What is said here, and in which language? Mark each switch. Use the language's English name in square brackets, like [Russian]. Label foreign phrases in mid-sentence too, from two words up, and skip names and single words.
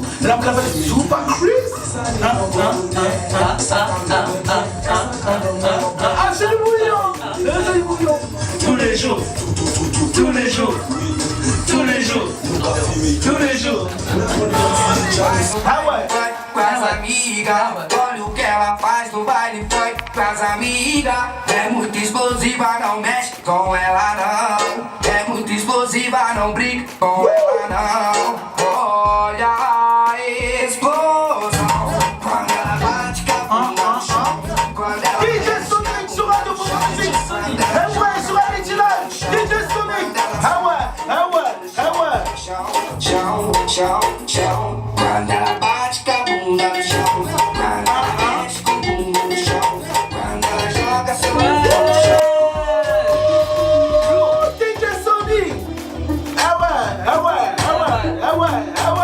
[French] Là, on l'appelle Super Chris. Ah, c'est le bouillon. C'est le bouillon. Tous les jours. Tous les jours. Tous les jours. Tous les jours. Ah ouais. [Portuguese] Com as amigas, olha o que ela faz no baile funk com as amigas. É muito explosiva, não mexe com ela não. É muito explosiva, não brinca com ela não. Olha a explosão quando ela bate com a bunda no chão. Quando ela [French] DJ Sonic sur Radio Fort Musique. Ah ouais, sur Elite Live. DJ Sonic. Ah ouais. [Portuguese] chão, chão, chão. Quando ela bate com a bunda no chão. Quando ela mexe com a bunda no chão. Quando ela joga seu bunda no chão. [French] DJ Sonic. Ah ouais.